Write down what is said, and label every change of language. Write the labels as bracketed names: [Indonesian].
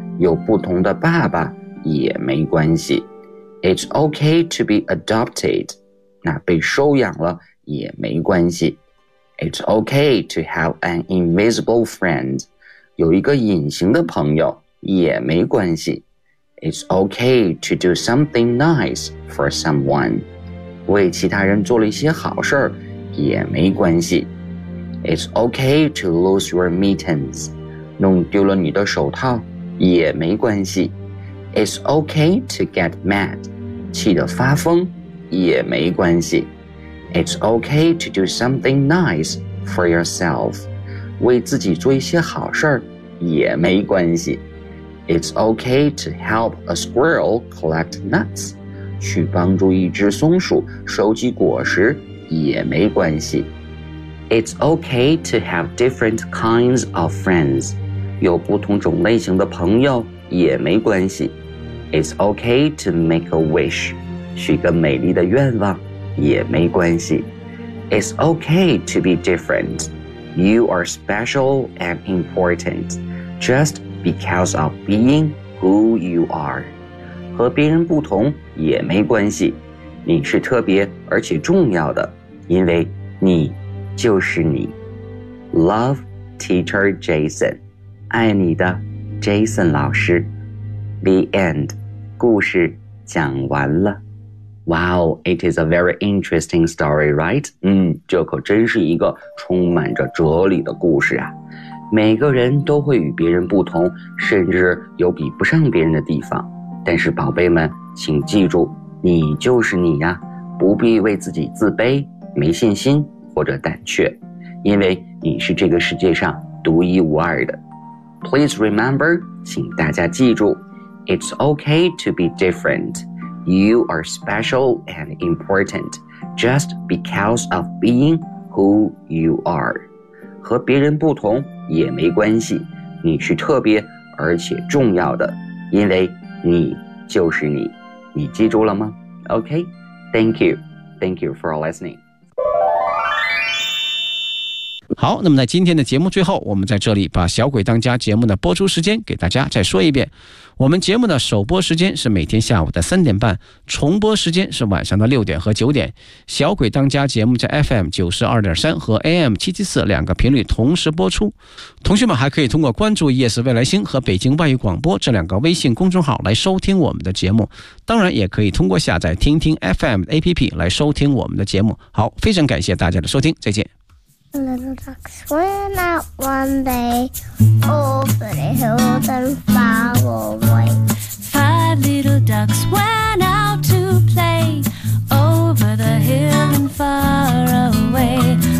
[Chinese] 有不同的爸爸也没关系。 [English] It's okay to be adopted. [Chinese] 那被收养了也没关系。 [English] It's okay to have an invisible friend. [Chinese] 有一个隐形的朋友也没关系。 [English] It's okay to do something nice for someone. [Chinese] 为其他人做了一些好事也没关系。 [English] It's okay to lose your mittens. [Chinese] 弄丢了你的手套也没关系。 [English] It's okay to get mad. [Chinese] 气得发疯也没关系。 [English] It's okay to do something nice for yourself. [Chinese] 为自己做一些好事也没关系。 [English] It's okay to help a squirrel collect nuts. [Chinese] 去帮助一只松鼠收集果实也没关系。 [English] It's okay to have different kinds of friends. [Chinese] 有不同种类型的朋友也没关系。 [English] It's okay to make a wish. [Chinese] 许个美丽的愿望也没关系。 [English] It's okay to be different. You are special and important. Just because of being who you are. [Chinese] 和别人不同也没关系。你是特别而且重要的，因为你就是你。 [English] Love, teacher Jason. [Chinese] 爱你的 Jason 老师。 [English] The end. [Chinese] 故事讲完了。 [English] Wow, it is a very interesting story, right? [Chinese] 这可真是一个充满着哲理的故事啊。每个人都会与别人不同，甚至有比不上别人的地方。但是宝贝们，请记住，你就是你呀，不必为自己自卑、没信心或者胆怯，因为你是这个世界上独一无二的。 [English] Please remember, [Chinese] 请大家记住， [English] It's okay to be different. You are special and important just because of being who you are. [Chinese] 和别人不同也没关系，你是特别而且重要的，因为你就是你。你记住了吗？ [English] OK, thank you. Thank you for listening. [Chinese] 好，那么在今天的节目最后，我们在这里把小鬼当家节目的播出时间给大家再说一遍。我们节目的首播时间是每天下午的3:30，重播时间是晚上的6:00和9:00。小鬼当家节目在 FM92.3 和 AM774 两个频率同时播出。同学们还可以通过关注 ES 未来星和北京外语广播这两个微信公众号来收听我们的节目。当然也可以通过下载听听 FM APP 来收听我们的节目。好，非常感谢大家的收听，再见。 [English] A little ducks went out one day over the hills and far away. Five little ducks went out to play over the hill and far away.